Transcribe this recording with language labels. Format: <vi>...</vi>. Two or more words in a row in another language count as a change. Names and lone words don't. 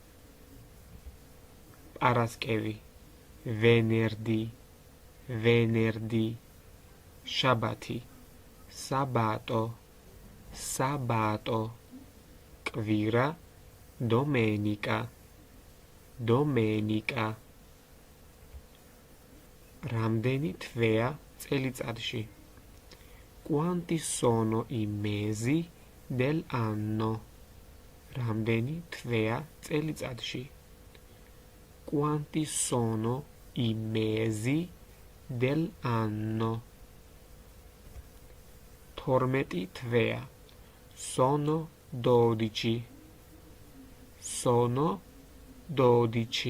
<it>პარასკევი, venerdì, venerdì. შაბათი, sabato, sabato. კვირა, domenica, domenica.</it> <ka>რამდენი თვეა წელიწადში?</ka> <it>Quanti sono i mesi dell'anno?</it> <ka>რამდენი თვეა წელიწადში?</ka> <it>Quanti sono i mesi dell'anno?</it> <ka>12 თვეა.</ka> <it>Sono 12. Sono 12.</it>